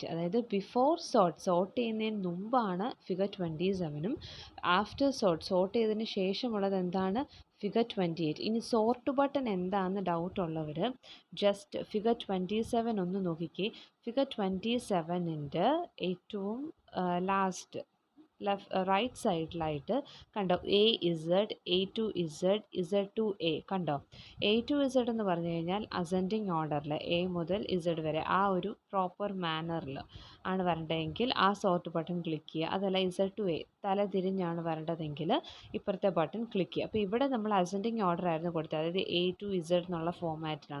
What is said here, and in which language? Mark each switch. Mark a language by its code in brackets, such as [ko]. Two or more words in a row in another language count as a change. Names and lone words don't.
[ml] അതായത് [en] before sort [ml] ചെയ്യുന്നതിന് മുമ്പാണ് ഫിഗർ 27ഉം [en] after sort [ml] ചെയ്തതിന് ശേഷമുള്ളത് എന്താണ്? ഫിഗർ 28. ഇനി [en] sort button [ml] എന്താണെന്ന് ഡൗട്ട് ഉള്ളവർ [en] just figure 27 [ml] ഒന്ന് നോക്കിക്കേ. ഫിഗർ 27ൻ്റെ ഏറ്റവും [en] last right [ml] സൈഡിലായിട്ട് കണ്ടോ? A-Z, A-Z, Z-A കണ്ടോ? A-Z എന്ന് പറഞ്ഞു കഴിഞ്ഞാൽ [en] ascending orderil [ml] A മുതൽ Z വരെ ആ ഒരു [en] proper manneril [ml] ആണ് വരേണ്ടതെങ്കിൽ ആ [en] sort button click [ml] ചെയ്യുക. അതല്ല Z-A തല തിരിഞ്ഞാണ് വരേണ്ടതെങ്കിൽ ഇപ്പുറത്തെ [en] button click [ml] ചെയ്യുക. അപ്പോൾ ഇവിടെ നമ്മൾ [en] ascending order [ml] ആയിരുന്നു കൊടുത്തത്, അതായത് A-Z എന്നുള്ള ഫോമാറ്റിലാണ്.